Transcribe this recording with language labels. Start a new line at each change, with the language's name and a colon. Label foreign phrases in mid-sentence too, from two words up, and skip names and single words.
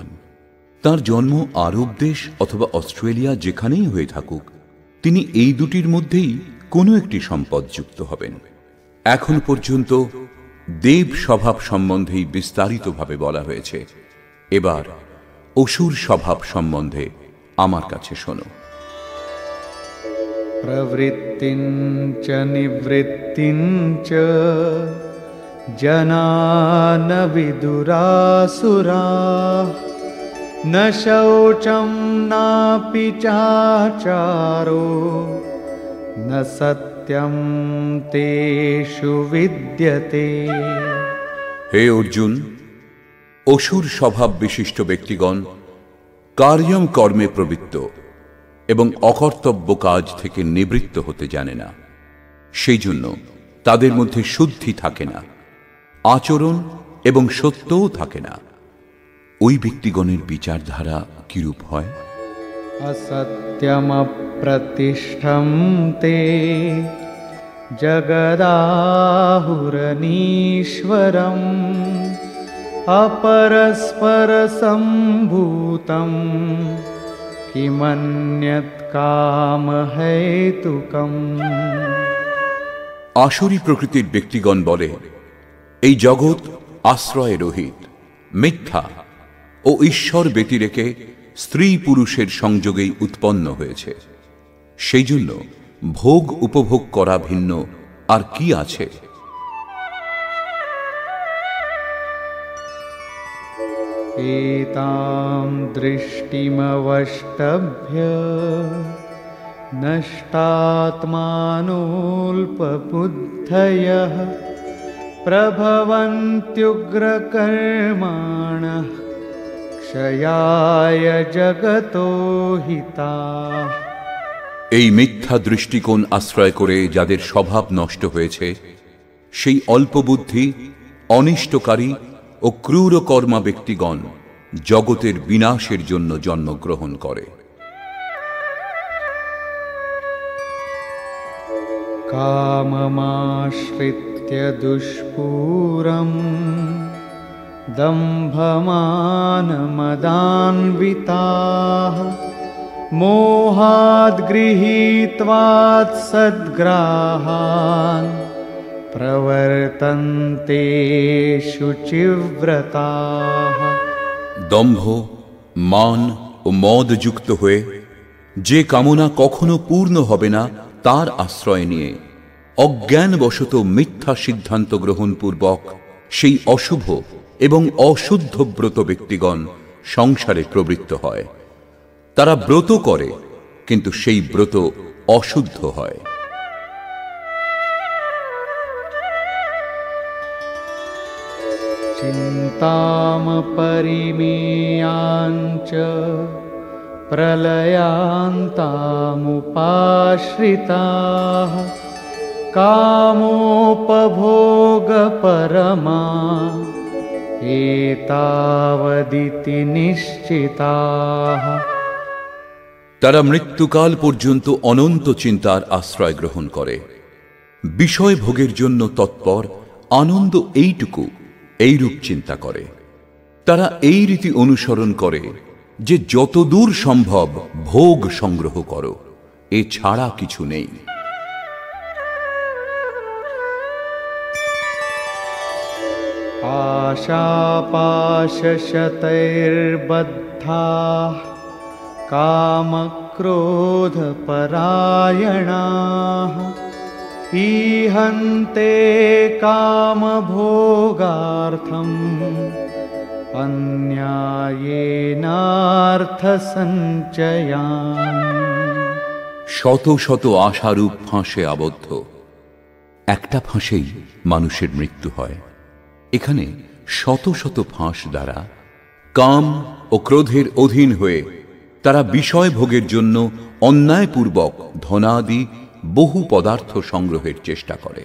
Bangla: তার জন্ম আরব দেশ অথবা অস্ট্রেলিয়া যেখানেই হয়ে থাকুক, তিনি এই দুটির মধ্যেই কোনো একটি সম্পদ যুক্ত হবেন। এখন পর্যন্ত দেব স্বভাব সম্বন্ধেই বিস্তারিতভাবে বলা হয়েছে। এবার অসুর স্বভাব সম্বন্ধে আমার কাছে শোনো।
Sanskrit: प्रवृत्तिञ्च निवृत्तिञ्च जना न विदुरासुराः न शौचं नापि चाचारो न सत्यं तेषु विद्यते।
Bangla: হে অর্জুন, অসুর স্বভাব বিশিষ্ট ব্যক্তিগণ কার্যম কর্মে প্রবৃত্ত এবং অকর্তব্য কাজ থেকে নিবৃত্ত হতে জানে না। সেই জন্য তাদের মধ্যে শুদ্ধি থাকে না, আচরণ এবং সত্যও থাকে না। ওই ব্যক্তিগণের বিচারধারা কিরূপ হয়?
Sanskrit: असत्यमप्रतिष्ठं ते जगदाहुरनीश्वरम् अपरस्परसम्भूतं किमन्यत् कामहेतुकम्।
Bangla: আসুরী প্রকৃতির ব্যক্তিগণ বলে, এই জগৎ আশ্রয় রহিত, মিথ্যা ও ঈশ্বর ব্যতিরেকে স্ত্রী পুরুষের সংযোগেই উৎপন্ন হয়েছে। সেই জন্য ভোগ উপভোগ করা ভিন্ন আর কি আছে?
Sanskrit: एतां दृष्टिमवष्टभ्य नष्टात्मानोऽल्पबुद्धयः प्रभवन्त्युग्रकर्माणः क्षयाय जगतो हिताः।
Bangla: এই মিথ্যা দৃষ্টিকোণ আশ্রয় করে যাদের স্বভাব নষ্ট হয়েছে, সেই অল্পবুদ্ধি, অনিষ্টকারী ও ক্রূর কর্মা ব্যক্তিগণ জগতের বিনাশের জন্য জন্মগ্রহণ করে।
Sanskrit: काममाश्रित्य दुष्पूरं दम्भमानमदान्विताः मोहाद् गृहीत्वात् सद्ग्राहान् प्रवर्तन्ते शुचिव्रताः।
Bangla: দম্ভ, মান ও মদ যুক্ত হয়ে যে কামনা কখনো পূর্ণ হবে না তার আশ্রয় নিয়ে অজ্ঞানবশত মিথ্যা সিদ্ধান্ত গ্রহণ পূর্বক সেই অশুভ এবং অশুদ্ধ ব্রত ব্যক্তিগণ সংসারে প্রবৃত্ত হয়। তারা ব্রত করে, কিন্তু সেই ব্রত অশুদ্ধ হয়।
Sanskrit: चिन्तामपरिमेयाञ्च प्रलयान्तामुपाश्रिताः कामोपभोगपरमा एतावदिति निश्चिताः।
Bangla: তারা মৃত্যুকাল পর্যন্ত অনন্ত চিন্তার আশ্রয় গ্রহণ করে, বিষয় ভোগের জন্য তৎপর, আনন্দ এইটুকু এইরূপ চিন্তা করে। তারা এই রীতি অনুসরণ করে যে যতদূর সম্ভব ভোগ সংগ্রহ করো, এ ছাড়া কিছু নেই।
Sanskrit: आशापाशशतैर्बद्धाः कामक्रोधपरायणाः ईहन्ते कामभोगार्थम् अन्यायेनार्थसञ्चयान्।
Bangla: শত শত আশারূপ ফাঁসে আবদ্ধ, একটা ফাঁসেই মানুষের মৃত্যু হয়। এখানে শত শত ফাঁস দ্বারা কাম ও ক্রোধের অধীন হয়ে তারা বিষয় ভোগের জন্য অন্যায়পূর্বক ধনাদি বহু পদার্থ সংগ্রহের চেষ্টা করে।